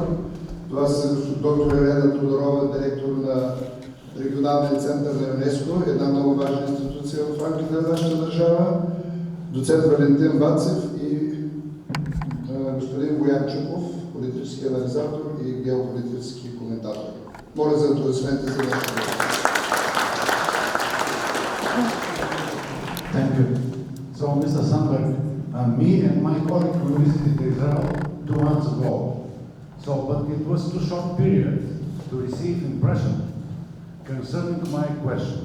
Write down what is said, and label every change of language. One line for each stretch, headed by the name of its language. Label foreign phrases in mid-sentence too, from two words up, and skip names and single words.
Bulgarian: Това са доктор Елена Тодорова, директор на Регионалния център на ЮНЕСКО, една много важна институция в рамките на нашата държава, доцент Валентин Вацев и господин Боян Чуков, политически анализатор и геополитически коментатор. Моля за аплодисменти за нашата държава.
English: Thank you. So, Mr. Sandberg, me and my colleague we visited Israel 2 months ago. So, but it was too short period to receive impression concerning my question.